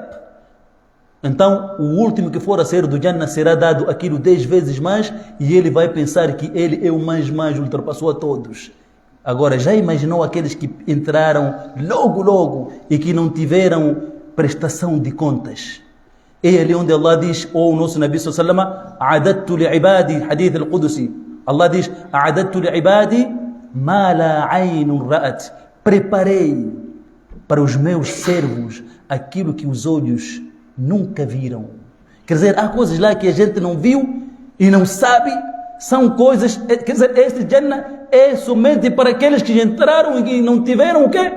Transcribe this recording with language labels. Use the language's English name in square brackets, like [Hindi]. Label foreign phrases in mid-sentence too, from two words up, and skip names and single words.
[Portuguese] Então, o último que for a sair do Jannah será dado aquilo 10 vezes mais e ele vai pensar que ele é o mais, ultrapassou a todos. Agora, já imaginou aqueles que entraram logo e que não tiveram prestação de contas? É ali onde Allah diz, ou o nosso Nabi [Arabic] صلى الله عليه وسلم, "أعددت لعبادي", حديث قدسي. [Portuguese] Allah diz, [Arabic] "أعددت لعبادي ما لا عين رأت". [Portuguese] Preparei para os meus servos aquilo que os olhos nunca viram. Quer dizer, há coisas lá que a gente não viu e não sabe, são coisas, quer dizer, este Jannah é somente para aqueles que entraram e não tiveram o quê?